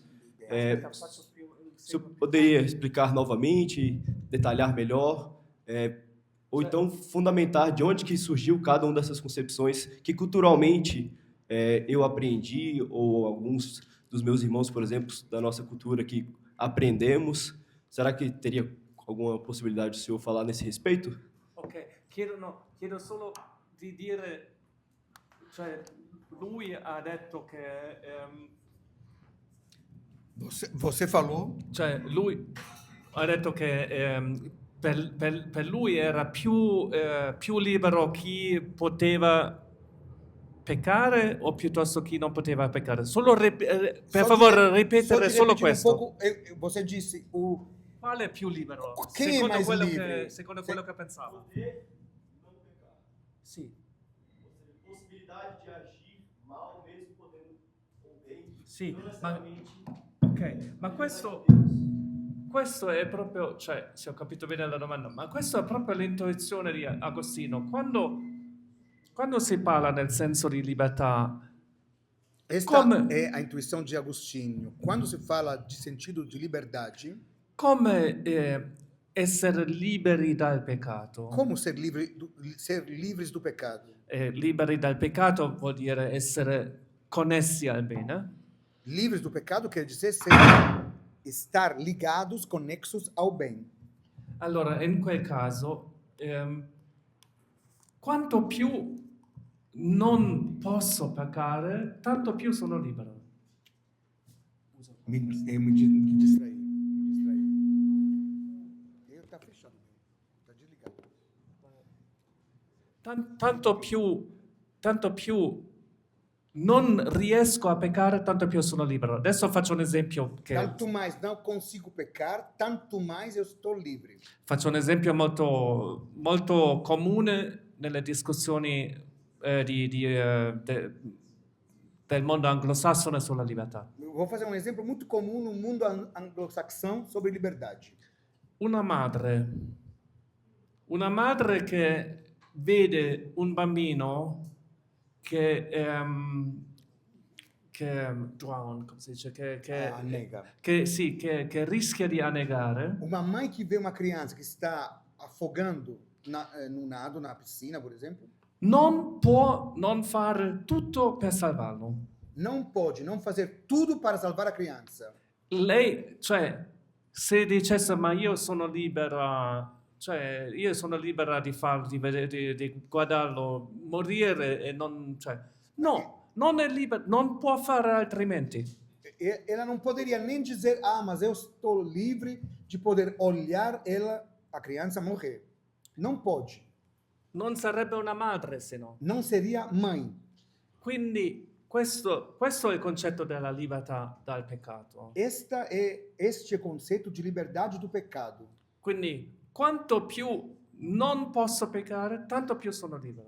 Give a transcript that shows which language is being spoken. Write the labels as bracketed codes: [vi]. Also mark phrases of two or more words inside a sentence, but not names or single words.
[pt] Se eu poderia explicar novamente, detalhar melhor, ou então fundamentar de onde que surgiu cada uma dessas concepções que culturalmente eu aprendi, ou alguns dos meus irmãos, por exemplo, da nossa cultura que aprendemos. Será que teria alguma possibilidade do senhor falar nesse respeito? [it] Ok, chiedo solo di dire, cioè lui ha detto che [pt] Você falou [it] cioè lui ha detto che per lui era più libero chi poteva peccare o piuttosto chi non poteva peccare. Solo per favore ripetere solo questo. [pt] pouco, você disse [it] Quale è più libero? Chi è [pt] mais livre? [it] Secondo quello che pensava. Sì. [pt] Possibilidade de agir mal mesmo podendo ou bem. [it] Sì, ma questo è proprio, cioè, se ho capito bene la domanda, ma questa è proprio l'intuizione di Agostino. Quando si parla nel senso di libertà, [pt] esta [it] come, [pt] é a intuição de Agostinho. Quando se fala de sentido de liberdade, [it] come essere liberi dal peccato? [pt] como ser livres do pecado? [it] Liberi dal peccato vuol dire essere connessi al bene. [pt] Livres do pecado quer dizer estar ligados, conexos ao bem. [it] Allora, in quel caso, quanto più non posso peccare, tanto più sono libero. [pt] Me distraí. Tá fechado, tá desligado. [it] Tanto più non riesco a peccare, tanto più sono libero. Adesso faccio un esempio [pt] Tanto mais não consigo pecar, tanto mais eu estou livre. [it] faccio un esempio molto, molto comune nelle discussioni del mondo anglosassone sulla libertà. [pt] Vou fazer um exemplo muito comum no mundo anglo-saxão sobre liberdade. [it] Una madre che vede un bambino che drown, come si dice, [pt] Anega. [it] che rischia di annegare, [pt] Uma mãe que vê uma criança que está afogando no nado, na piscina, por exemplo, [it] non può non fare tutto per salvarlo. [pt] não pode não fazer tudo para salvar a criança. [it] Lei, cioè, se dicesse ma io sono libera di guardarlo morire e non, cioè, no, non è libera, non può fare altrimenti. [pt] Ela não poderia nem dizer, mas eu estou livre de poder olhar a criança morrer. Não pode. [it] Non sarebbe una madre, se no. [pt] Não seria mãe. [it] Quindi questo è il concetto della libertà dal peccato. [pt] Este é o conceito de liberdade do pecado. [it] Quindi quanto più non posso peccare, tanto più sono libero.